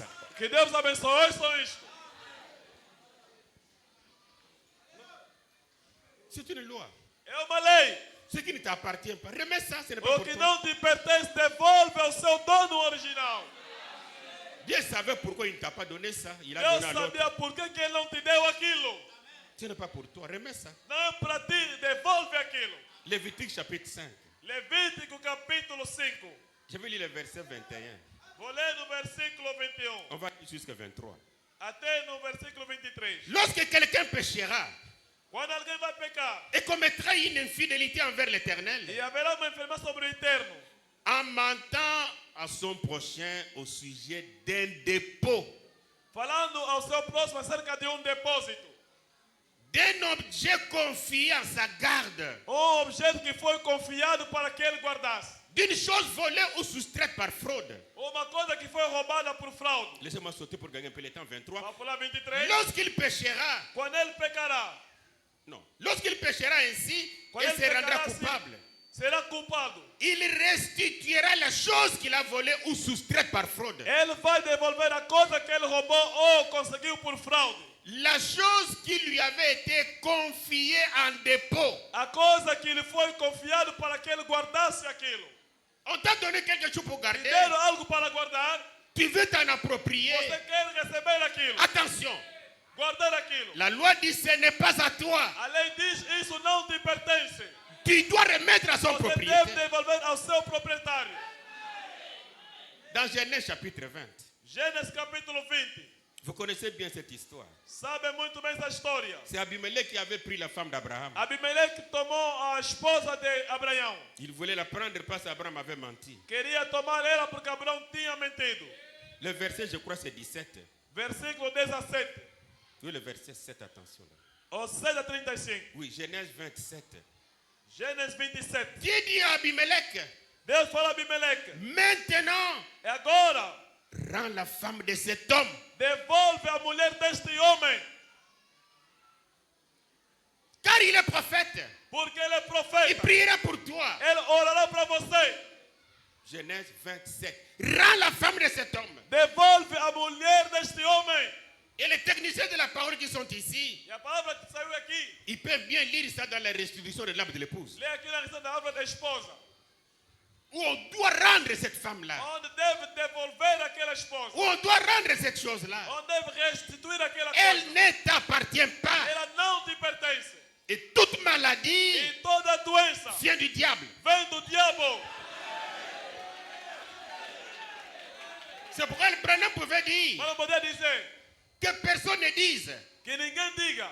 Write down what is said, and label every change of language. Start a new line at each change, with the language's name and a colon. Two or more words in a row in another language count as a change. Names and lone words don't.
Portuguese: Que Deus abençoe só isto.
French: C'est une loi.
Portuguese: É uma lei.
French: Ce qui ne t'appartient pas, remets ça, ce n'est pas
Portuguese: O
French: pour
Portuguese: que
French: toi.
Portuguese: não te pertence, devolve ao seu dono original.
French: Dieu savait pourquoi il ne t'a pas donné ça. Il a
Portuguese: Deus
French: donné à l'autre.
Portuguese: sabia por que ele não te deu aquilo.
French: Ce n'est pas pour toi, remets ça.
Portuguese: Não para ti, devolve aquilo.
French: Lévitique chapitre 5.
Portuguese: Levítico capítulo 5.
French: Je vais lire le verset 21.
Portuguese: Vou ler no versículo 21.
French: On va lire jusqu'à 23.
Portuguese: Até no versículo 23.
French: Lorsque quelqu'un péchera
Portuguese: Quando alguém vai pecar
French: et commettra une infidélité envers l'Éternel,
Portuguese: e haverá uma enfermidade sobre o eterno,
French: en mentant à son prochain au sujet d'un dépôt,
Portuguese: falando ao seu próximo acerca de depósito.
French: d'un objet confié à sa garde,
Portuguese: Objeto que foi confiado para que ele guardasse.
French: d'une chose volée ou soustraite par fraude. Uma coisa que foi roubada por fraude. Laissez-moi sauter pour gagner un peu le temps. 23.
Portuguese: Vamos pular 23.
French: Lorsqu'il péchera,
Portuguese: Quando ele pecará,
French: non, lorsqu'il péchera ainsi
Portuguese: Quando
French: et
Portuguese: ele
French: se rendra
Portuguese: pecará assim,
French: coupable,
Portuguese: será culpado.
French: il restituera la chose qu'il a volée ou soustraite par fraude.
Portuguese: Ele vai devolver a coisa que ele roubou ou conseguiu por fraude.
French: La chose qui lui avait été confiée en dépôt.
Portuguese: A coisa que lhe foi confiado para que ele guardasse aquilo.
French: On t'a donné quelque chose pour
Portuguese: Te
French: garder.
Portuguese: deram algo para guardar,
French: Tu veux t'en approprier.
Portuguese: você quer receber aquilo.
French: Attention,
Portuguese: Guardar aquilo.
French: la loi dit ce n'est pas à toi.
Portuguese: A lei diz, isso não te pertence.
French: Tu dois remettre à son
Portuguese: Você deve
French: propriétaire.
Portuguese: devolver ao seu proprietário.
French: Dans Genèse chapitre 20,
Portuguese: Gênesis capítulo 20.
French: vous connaissez bien cette histoire.
Portuguese: Sabe muito bem essa história.
French: C'est Abimelech qui avait pris la femme d'Abraham.
Portuguese: Abimeleque tomou a esposa de Abraão.
French: Il voulait la prendre parce qu'Abraham avait menti.
Portuguese: Queria tomar ela porque Abraão tinha mentido.
French: Le verset, je crois, c'est 17.
Portuguese: Versículo 17.
French: Oui, le verset 7, attention. Là. Ou 6 a 35. Oui, Genèse 27.
Portuguese: Gênesis 27.
French: Dieu dit à Abimelech,
Portuguese: Deus fala a Abimeleque.
French: maintenant,
Portuguese: E agora,
French: rends la femme de cet homme.
Portuguese: devolve a mulher deste homem.
French: Car il est prophète.
Portuguese: Porque ele é
French: Il
Portuguese: profeta.
French: priera pour toi.
Portuguese: Ele orará para você.
French: Genèse 27. Rends la femme de cet homme.
Portuguese: Devolve a mulher deste homem.
French: Et les techniciens de la parole qui sont ici,
Portuguese: E a palavra que saiu aqui.
French: ils peuvent bien lire ça dans la restitution de l'âme de l'épouse.
Portuguese: Lê aqui na lição da árvore da esposa.
French: Où on doit rendre cette femme-là.
Portuguese: Onde deve devolver aquela esposa.
French: Où on doit rendre cette chose-là.
Portuguese: Onde deve restituir aquela
French: Elle
Portuguese: coisa.
French: ne t'appartient pas.
Portuguese: Ela não te pertence.
French: Et toute maladie
Portuguese: E toda doença
French: vient du diable.
Portuguese: vem do diabo.
French: C'est pourquoi le Branham pouvait dire
Portuguese: Para poder dizer
French: que personne ne dise
Portuguese: que ninguém diga